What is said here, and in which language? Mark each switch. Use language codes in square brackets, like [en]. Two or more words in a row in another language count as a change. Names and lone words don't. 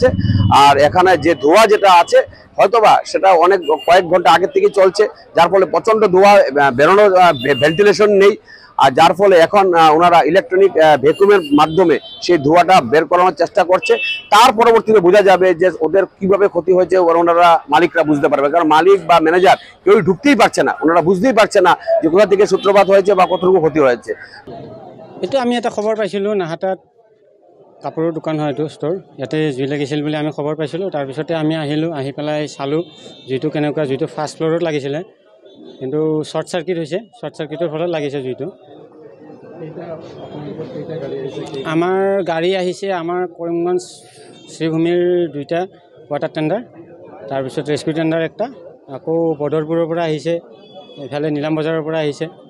[bn] আর এখানে যে ধোঁয়া যেটা আছে হয়তোবা সেটা কয়েক ঘন্টা আগের থেকে চলছে, যার ফলে প্রচন্ড ধোঁয়া বেরোনো, ভেন্টিলেশন নেই, আর যার ফলে এখন ওনারা [en] electronic vacuum [bn] মাধ্যমে সেই ধোঁয়াটা বের করানোর চেষ্টা করছে। তার পরবর্তীতে বোঝা যাবে যে ওদের কিভাবে ক্ষতি হয়েছে, ওনারা মালিকরা বুঝতে পারবে, কারণ মালিক বা ম্যানেজার কেউই ঢুকতেই পারছে না, ওনারা বুঝতেই পারছে না যে কোথা থেকে সূত্রপাত হয়েছে বা কতটুকু ক্ষতি হয়েছে। [as] এইটো আমি এটা খবৰ পাইছিলোঁ, নাহাটাত কাপোৰৰ দোকান হয়, এইটো ষ্ট'ৰ, ইয়াতে জুই লাগিছিল বুলি আমি খবৰ পাইছিলোঁ। তাৰপিছতে আমি আহিলোঁ, আহি পেলাই চালোঁ জুইটো কেনেকুৱা। জুইটো [en] first floor [as] লাগিছিলে, কিন্তু [en] short circuit [as] হৈছে, [en] short circuit [as] ফলত লাগিছে জুইটো। আমাৰ গাড়ী আহিছে, আমাৰ কৰিমগঞ্জ শ্ৰীভূমিৰ 2টা [en] water tender, [as] তাৰপিছত [en] rescue tender [as] একটা, আকৌ বদৰপুৰৰ পৰা আহিছে, এইফালে নীলাম বজাৰৰ পৰা আহিছে।